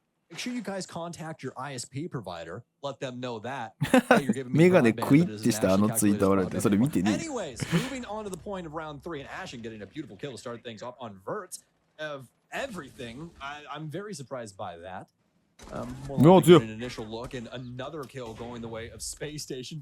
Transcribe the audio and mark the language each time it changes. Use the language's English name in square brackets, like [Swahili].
[English] Make sure you guys contact your ISP provider. Let them know that. [Japanese] メガネクイってしたあのツイート笑ってそれ見てね。 [English] Anyways, moving on to the point of round 3 and Ashen getting a beautiful kill to start things off on Vert of everything. I'm very surprised by that. More like an initial look and another kill going the way of Space Station.